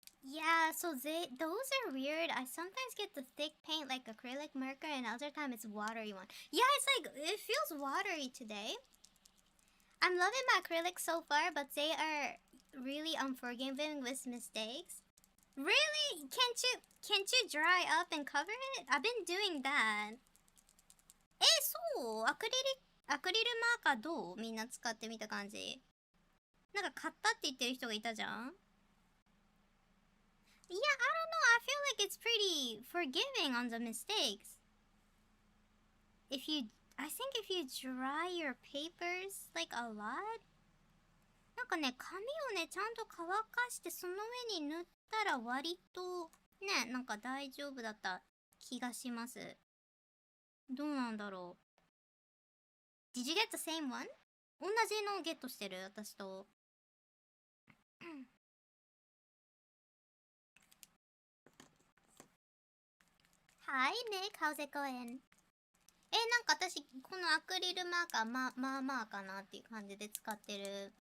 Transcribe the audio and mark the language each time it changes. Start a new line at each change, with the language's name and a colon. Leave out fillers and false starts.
English: Yeah, so those are weird. I sometimes get the thick paint like acrylic marker and other time it's watery one. Yeah, it's like, it feels watery today. I'm loving my acrylics so far, but they are really unforgiving with mistakes. Really? Can't you dry up and cover it? I've been doing that.
Japanese: そう？アクリルマーカーどう？みんな使ってみた感じ。なんか買ったって言ってる人がいたじゃん？
English: Yeah, I don't know. I feel like it's pretty forgiving on the mistakes.
Japanese: I think if you dry your papers like a lot, なんかね、紙をね、ちゃんと乾かしてその上に塗ったら割とね、なんか大丈夫だった気がします。
English: どうなんだろう。 Did you get the same one?
Japanese: 同じのをゲットしてる私と。
English: Hi Nick, how's it going?
Japanese: なんか私、このアクリルマーカー、まあかなっていう感じで使ってる。